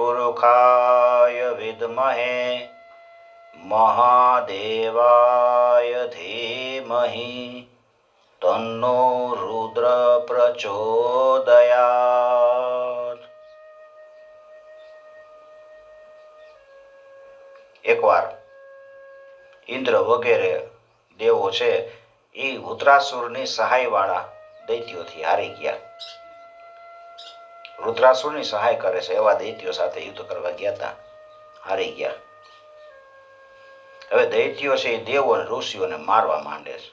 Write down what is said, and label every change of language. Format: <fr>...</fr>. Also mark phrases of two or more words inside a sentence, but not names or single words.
<sa>सुखाय विद्महे महादेवाय धीमहि तन्नो रुद्र प्रचोदयात्।</sa> <gu>એકવાર ઇંદ્ર વગેરે દેવો છે એ વૃત્રાસુરની સહાયવાળા દૈત્યોથી હારી ગયા. વૃત્રાસુરની સહાય કરે છે એવા દૈત્યો સાથે યુદ્ધ કરવા ગયા હતા, હારી ગયા. હવે દૈત્યો છે એ દેવો અને ઋષિઓને મારવા માંડે છે.</gu>